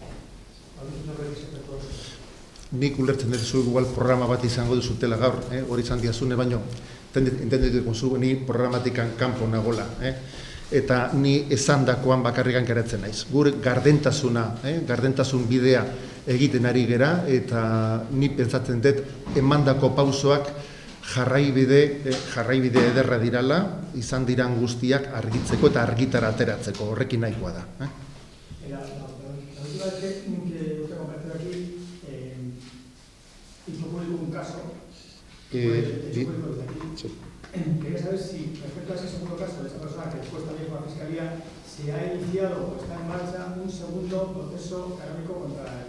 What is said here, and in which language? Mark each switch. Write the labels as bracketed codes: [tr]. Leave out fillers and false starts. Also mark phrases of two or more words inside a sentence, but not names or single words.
[eu] Nik ulertzen dut zu igual programa bat izango duzutela gaur, hori izan diazune, baino entenditu duzu, ni programatikan kanpo nagola, eta ni esandakoan bakarrikan geratzen naiz. Gure gardentasun bidea egiten ari gera, eta ni pentsatzen dut emandako pausoak jarraibide ederra dirala, izan diran guztiak argitzeko eta argitara ateratzeko, horrekin nahikoa da. [es] La última vez que usted compartió aquí, hizo público un caso, quería saber si respecto a ese segundo caso de esa persona que después también fue a la Fiscalía, se ha iniciado o está en marcha un segundo proceso canónico contra él.